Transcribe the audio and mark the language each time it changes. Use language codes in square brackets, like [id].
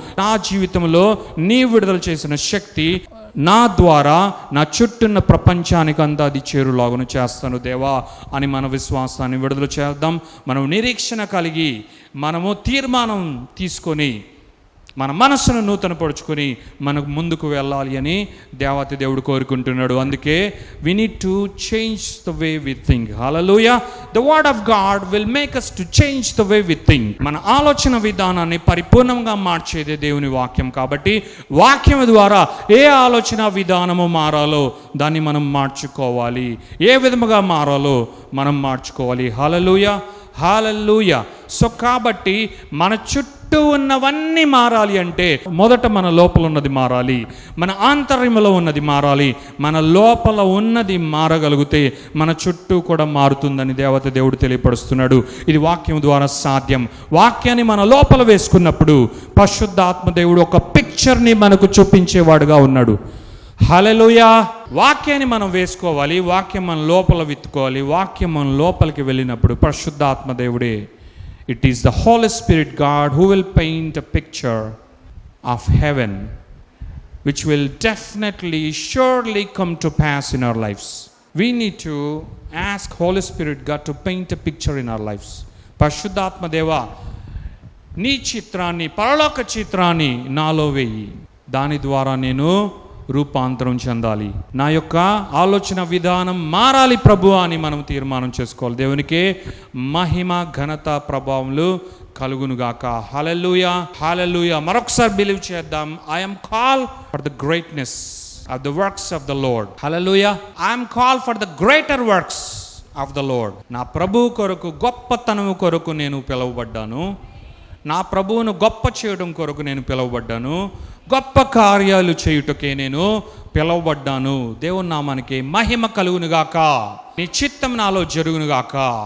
[te] నా జీవితంలో నీ విడుదల చేసిన శక్తి నా ద్వారా నా చుట్టూన్న ప్రపంచానికి అంతా అది చేరులాగున చేస్తాను దేవా అని మన విశ్వాసాన్ని విడుదల చేద్దాం. మనం నిరీక్షణ కలిగి మనము తీర్మానం తీసుకొని మన మనస్సును నూతనపరుచుకొని మనకు ముందుకు వెళ్ళాలి అని దేవాతి దేవుడు కోరుకుంటున్నాడు. అందుకే [en] we need to change the way we think. Hallelujah. The word of God will make us to change the way we think. [te] మన ఆలోచన విధానాన్ని పరిపూర్ణంగా మార్చేదే దేవుని వాక్యం. కాబట్టి వాక్యం ద్వారా ఏ ఆలోచన విధానము మారాలో దాన్ని మనం మార్చుకోవాలి, ఏ విధముగా మారాలో మనం మార్చుకోవాలి. హల్లెలూయా, హల్లెలూయా. సో కాబట్టి మన చుట్టూ ఉన్నవన్నీ మారాలి అంటే మొదట మన లోపల ఉన్నది మారాలి, మన ఆంతర్యంలో ఉన్నది మారాలి. మన లోపల ఉన్నది మారగలిగితే మన చుట్టూ కూడా మారుతుందని దేవత దేవుడు తెలియపరుస్తున్నాడు. ఇది వాక్యం ద్వారా సాధ్యం. వాక్యాన్ని మన లోపల వేసుకున్నప్పుడు పరిశుద్ధాత్మ దేవుడు ఒక పిక్చర్ని మనకు చూపించేవాడుగా ఉన్నాడు. హల్లెలూయా. వాక్యాన్ని మనం వేసుకోవాలి, వాక్యం మన లోపల విత్తుకోవాలి. వాక్యం మన లోపలికి వెళ్ళినప్పుడు పరిశుద్ధాత్మ దేవుడే, [en] it is the Holy Spirit God who will paint a picture of heaven which will definitely surely come to pass in our lives. we need to ask Holy Spirit God to paint a picture in our lives. [te] పరిశుద్ధాత్మ దేవా, నీ చిత్రాన్ని, పరలోక చిత్రాన్ని నాలో వేయి. దాని ద్వారా నేను రూపాంతరం చెందాలి. నా యొక్క ఆలోచన విధానం మారాలి ప్రభువా అని మనం తీర్మానం చేసుకోవాలి. దేవునికే మహిమ, ఘనత, ప్రభావములు కలుగునుగాక. హల్లెలూయా, హల్లెలూయా. మరొకసారి బిలీవ్ చేద్దాం. [en] I am called for the greatness of the works of the Lord. Hallelujah. I am called for the greater works of the Lord. [te] నా ప్రభువు కొరకు, గొప్పతనము కొరకు నేను పిలువబడ్డాను. నా ప్రభువును గొప్ప చేయడం కొరకు నేను పిలువబడ్డాను. గొప్ప కార్యాలు చేయుటకే నేను పిలువబడ్డాను. దేవుని నామానికి మహిమ కలుగునుగాక. నీ చిత్తం నాలో జరుగునుగాక.